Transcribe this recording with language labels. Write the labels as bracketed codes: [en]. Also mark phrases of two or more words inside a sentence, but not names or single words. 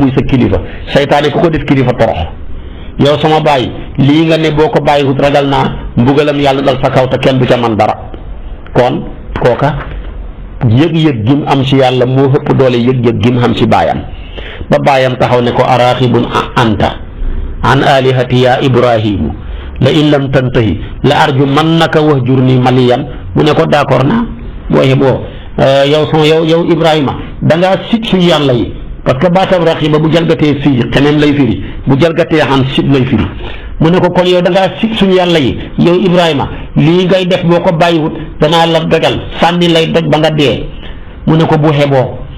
[wo] muy sa kilifa saytaane ku ko def kilifa torox yow sama baay lii nga ne boo ko bàyyiwut ragal naa mbugalam yàlla dal sa kaw te kenn du ca man dara kon kooka yëg-yëg gim am ci yàlla moo ëpp doole yëg-yëg gim am ci baayam ba baayam taxaw ne ko [ar] أراغب أنت عن آلهتي يا إبراهيم لئن لم تنته لأرجمنك واهجرني مليا [wo] mu ne ko d'accord naa booye boo yow Ibrahima da ngaa sit suñu yàlla yi [fr] parce que [wo] baatam raxiba bu jalgatee fii xeneen lay firi bu jalgatee xan sit lay firi mu ne ko kon yow da ngaa sit suñu yàlla yi yow Ibrahima lii ngay def boo ko bàyyiwut danaa la dogal sànni lay doj ba nga dee mu ne ko bu xeboo